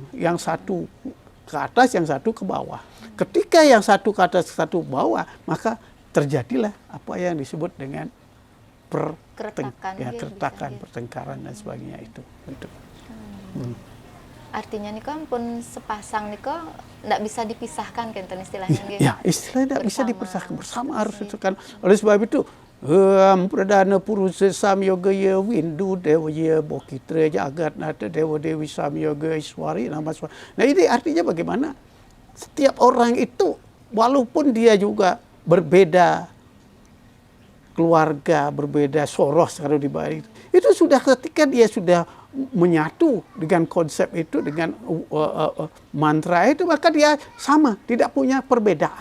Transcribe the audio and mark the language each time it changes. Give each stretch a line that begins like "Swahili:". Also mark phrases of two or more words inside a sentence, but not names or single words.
Indonesian: Yang satu ke atas, yang satu ke bawah. Ketika yang satu ke atas, satu ke bawah, maka terjadilah apa yang disebut dengan keretakan, pertengkaran dan sebagainya itu. Artinya nih kan pun sepasang nih kok tidak bisa dipisahkan kan istilahnya. Ya, istilahnya tidak bisa dipisahkan, bersama harus itu kan. Oleh sebab itu
Sanskrit: pradana purusa samyoga ya windu dewa ya bokitra jagat nata dewa dewi samyoga iswari nama swari.
Indonesian: Nah ini artinya bagaimana setiap orang itu walaupun dia juga berbeda keluarga, berbeda soros kalau di Bali, itu sudah ketika dia sudah menyatu dengan konsep itu, dengan mantra itu, maka dia sama, tidak punya perbedaan.